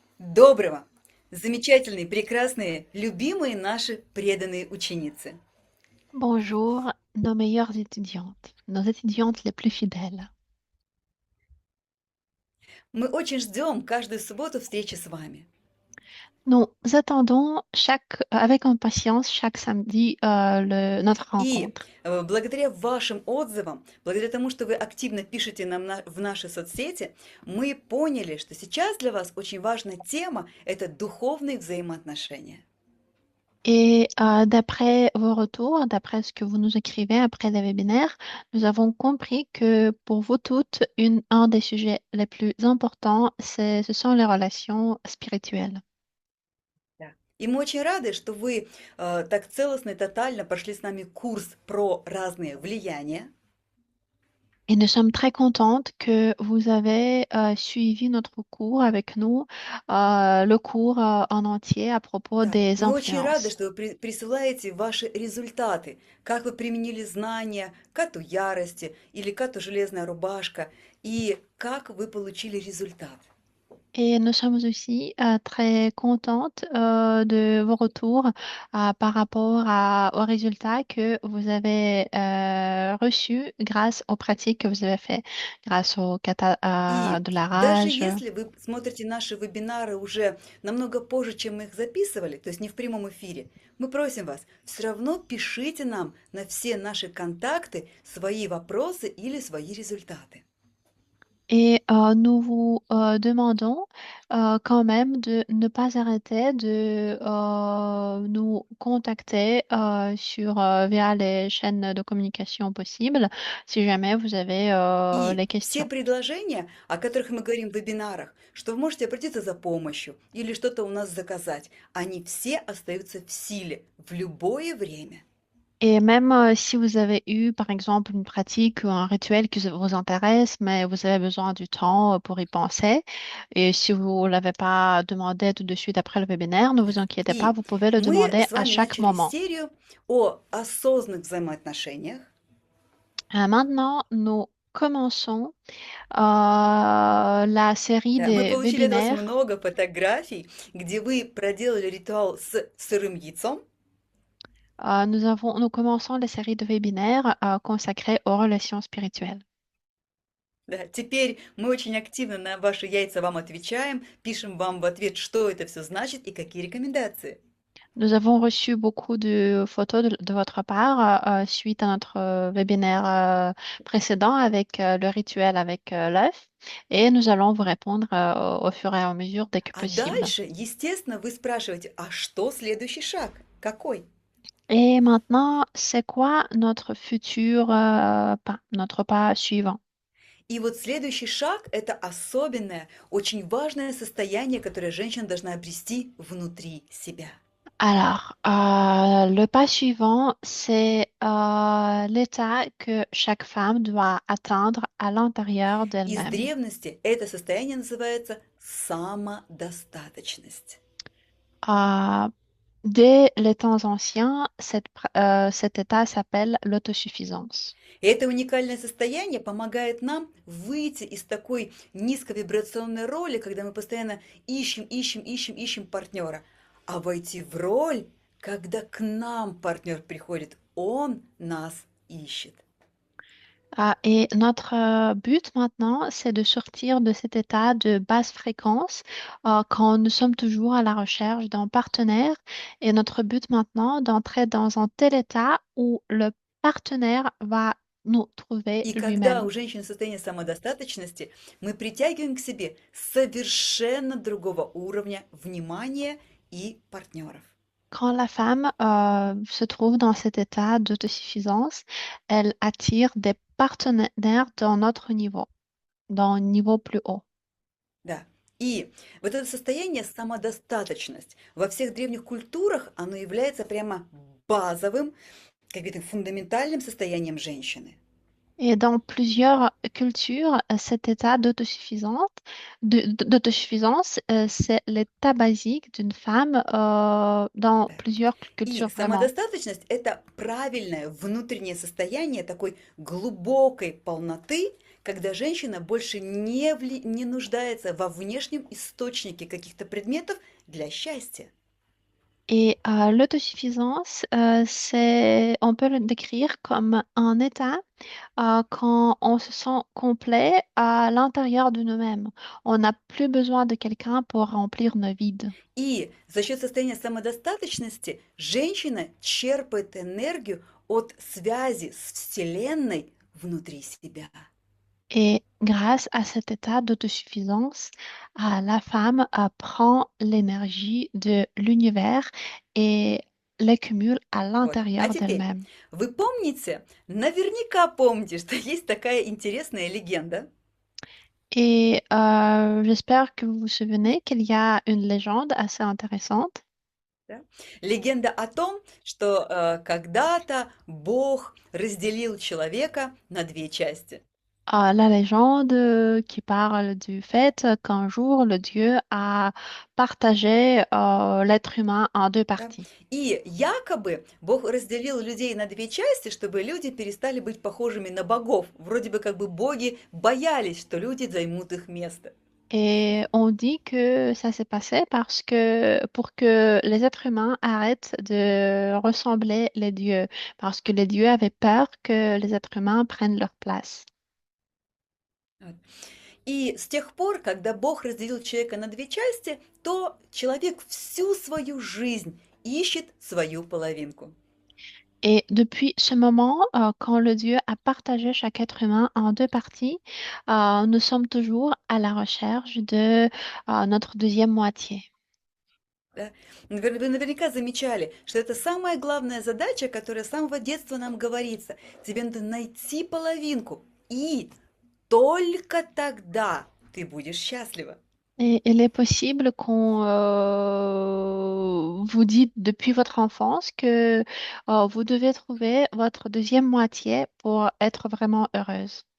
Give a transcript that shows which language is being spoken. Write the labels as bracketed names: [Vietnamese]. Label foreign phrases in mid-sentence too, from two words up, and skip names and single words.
[Russian] Доброго, замечательные, прекрасные, любимые наши преданные ученицы. [French] Bonjour, nos étudiantes les plus fidèles. [Russian] Мы очень ждем каждую субботу встречи с вами. [French] Nous attendons avec impatience chaque samedi notre [Russian] И [French] rencontre. [Russian] благодаря вашим отзывам, благодаря тому, что вы активно пишете нам в наши соцсети, мы поняли, что сейчас для вас очень важная тема – это духовные взаимоотношения. [French] Et d'après vos retours, d'après ce que vous nous écrivez après les webinaires, nous avons compris que pour vous toutes, un des sujets les plus importants, ce sont les relations spirituelles. [Russian] Да. И мы очень рады, что вы так целостно и тотально прошли с нами курс про разные влияния. [French] Et nous sommes très contentes que vous avez suivi notre cours avec nous, le cours en entier à propos [Russian] Да, [French] des [Russian] мы очень рады, [French] influences. [Russian] что вы присылаете ваши результаты, как вы применили знания к ату ярости или к ату железная рубашка, и как вы получили результат. [French] Et nous sommes aussi très contentes de vos retours par rapport aux résultats que vous avez reçus grâce aux pratiques que vous avez fait, grâce au kata [Russian] И [French] de la [Russian] даже [French] rage. [Russian] если вы смотрите наши вебинары уже намного позже, чем мы их записывали, то есть не в прямом эфире, мы просим вас, все равно пишите нам на все наши контакты свои вопросы или свои результаты. [French] Et nous vous demandons quand même de ne pas arrêter de nous contacter via les chaînes de communication possibles si jamais vous avez [Russian] И [French] les [Russian] все [French] questions. [Russian] предложения, о которых мы говорим в вебинарах, что вы можете обратиться за помощью или что-то у нас заказать, они все остаются в силе в любое время. [French] Et même si vous avez eu, par exemple, une pratique ou un rituel qui vous intéresse, mais vous avez besoin du temps pour y penser, et si vous ne l'avez pas demandé tout de suite après le webinaire, ne [Russian] Да. [French] vous inquiétez pas, [Russian] И [French] vous pouvez le [Russian] мы [French] demander [Russian] с [French] à [Russian] вами [French] chaque [Russian] начали [French] moment. [Russian] серию о осознанных взаимоотношениях. [French] Maintenant, nous commençons la série [Russian] Да, мы [French] des [Russian] получили от вас [French] webinaires. [Russian] много фотографий, где вы проделали ритуал с сырым яйцом. [French] Nous commençons la série de webinaires consacrés aux relations spirituelles. [Russian] Да, теперь мы очень активно на ваши яйца вам отвечаем, пишем вам в ответ, что это все значит и какие рекомендации. [French] Nous avons reçu beaucoup de photos de votre part suite à notre webinaire précédent avec le rituel avec l'œuf et nous allons vous répondre au fur et à mesure dès que [Russian] А [French] possible. [Russian] дальше, естественно, вы спрашиваете, а что следующий шаг? Какой? [French] Et maintenant, c'est quoi notre futur pas, notre pas suivant? [Russian] И вот следующий шаг – это особенное, очень важное состояние, которое женщина должна обрести внутри себя. [French] Alors, le pas suivant, c'est l'état que chaque femme doit atteindre à l'intérieur [Russian] Из [French] d'elle-même. [Russian] древности это состояние называется самодостаточность. [French] Euh, Dès les temps anciens, cet état s'appelle l'autosuffisance. [Russian] И это уникальное состояние помогает нам выйти из такой низковибрационной роли, когда мы постоянно ищем партнера, а войти в роль, когда к нам партнер приходит, он нас ищет. [French] Et notre but maintenant, c'est de sortir de cet état de basse fréquence quand nous sommes toujours à la recherche d'un partenaire. Et notre but maintenant, d'entrer dans un tel état où le partenaire va nous trouver [Russian] И когда [French] lui-même. [Russian] у женщины состояние самодостаточности, мы притягиваем к себе совершенно другого уровня внимания и партнеров. [French] Quand la femme se trouve dans cet état d'autosuffisance, elle attire des partenaires dans notre niveau, dans un niveau plus haut. [Russian] Да. И вот это состояние самодостаточность во всех древних культурах, оно является прямо базовым, каким-то фундаментальным состоянием женщины. [French] Et dans plusieurs cultures, cet état d'autosuffisance, c'est l'état basique d'une femme dans [Russian] Да. [French] plusieurs [Russian] И [French] cultures vraiment. [Russian] самодостаточность – это правильное внутреннее состояние такой глубокой полноты, когда женщина больше не нуждается во внешнем источнике каких-то предметов для счастья. [French] Et l'autosuffisance, on peut le décrire comme un état quand on se sent complet à l'intérieur de nous-mêmes. On n'a plus besoin de quelqu'un pour remplir nos vides. [Russian] И за счет состояния самодостаточности женщина черпает энергию от связи с Вселенной внутри себя. [French] Et grâce à cet état d'autosuffisance, la femme prend l'énergie de l'univers et l'accumule à [Russian] Вот. А [French] l'intérieur [Russian] теперь, [French] d'elle-même. [Russian] вы помните, наверняка помните, что есть такая интересная легенда, [French] Et j'espère que vous vous souvenez qu'il y a une légende assez intéressante. [Russian] да? Легенда о том, что когда-то Бог разделил человека на две части. [French] La légende qui parle du fait qu'un jour, le Dieu a partagé l'être humain en deux [Russian] Да? [French] parties. [Russian] И якобы Бог разделил людей на две части, чтобы люди перестали быть похожими на богов. Вроде бы как бы боги боялись, что люди займут их место. [French] Et on dit que ça s'est passé parce que pour que les êtres humains arrêtent de ressembler les dieux, parce que les dieux avaient peur que les êtres humains prennent leur place. [Russian] Вот. И с тех пор, когда Бог разделил человека на две части, то человек всю свою жизнь ищет свою половинку. [French] Et depuis ce moment, quand le Dieu a partagé chaque être humain en deux parties, nous sommes toujours à la recherche de notre deuxième moitié. [Russian] Да? Вы наверняка замечали, что это самая главная задача, которая с самого детства нам говорится. Тебе надо найти половинку, и только тогда ты будешь счастлива. [French] Et il est possible qu'on vous dise depuis votre enfance que vous devez trouver votre deuxième moitié pour être vraiment heureuse.